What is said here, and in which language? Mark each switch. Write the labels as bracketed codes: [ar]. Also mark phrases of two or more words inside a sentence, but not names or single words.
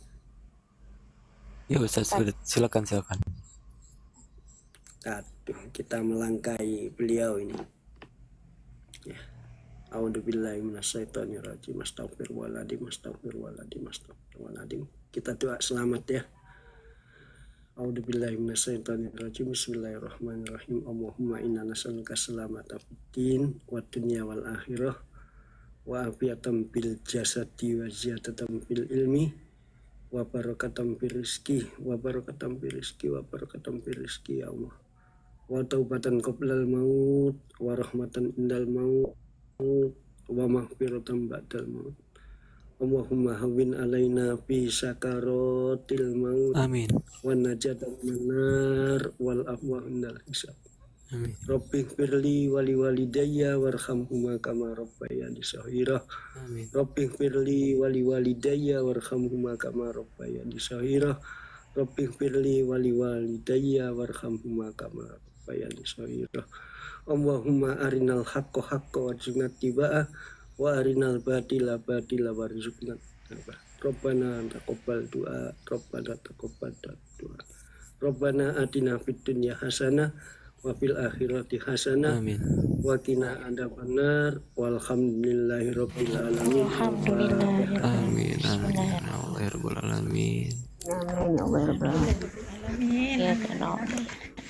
[id] Ya Ustadz, silakan. Aduh, kita melangkai beliau ini. Ya. [ar] أعوذ بالله من الشيطان الرجيم. أستغفر الله العظيم. [id] Kita doa selamat ya. [ar] أعوذ بالله من الشيطان الرجيم. بسم الله الرحمن الرحيم. اللهم إنا نسألك سلامة في الدين والدنيا والآخرة وعافية في الجسد وزيادة في العلم وبركة في الرزق يا الله. وتوبة قبل الموت ورحمة عند الموت ومغفرة بعد الموت. اللهم هون علينا في سكرات الموت Amin. ونجاة من النار والعفو عند الحساب. Amin. رب اغفر لي ولوالدي وارحمهما كما ربياني صغيرا. Amin. رب اغفر لي ولوالدي وارحمهما كما ربياني صغيرا. رب اغفر لي ولوالدي وارحمهما كما ربياني صغيرا. اللهم أرنا الحق حقا وارزقنا اتباعه وأرنا الباطل باطلا وارزقنا اجتنابه. ربنا تقبل دعاء. ربنا آتنا في الدنيا حسنة وفي الآخرة حسنة Amin. وقنا عذاب النار والحمد لله رب العالمين. Alhamdulillah. Amin. يا الله يا رب العالمين. آمين يا الله يا رب العالمين. Amin. يا الله.